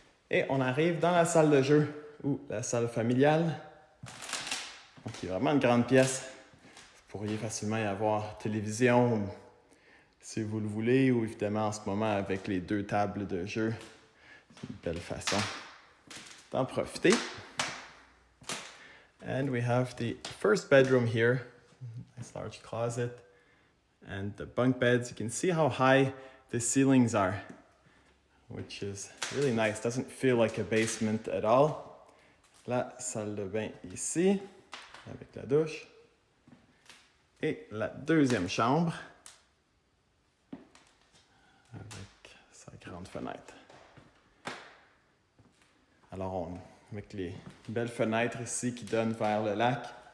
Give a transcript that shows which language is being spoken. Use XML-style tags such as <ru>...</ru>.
<fr>Et on arrive dans la salle de jeu, ou la salle familiale. Donc, il y a vraiment une grande pièce. Vous pourriez facilement y avoir télévision, si vous le voulez, ou évidemment en ce moment avec les 2 tables de jeu. C'est une belle façon d'en profiter.</fr> <en>And we have the first bedroom here. Nice large closet. And the bunk beds, you can see how high the ceilings are, which is really nice. Doesn't feel like a basement at all.</en> <fr>La salle de bain ici, avec la douche. Et la deuxième chambre, avec sa grande fenêtre. Alors, avec les belles fenêtres ici qui donnent vers le lac.</fr>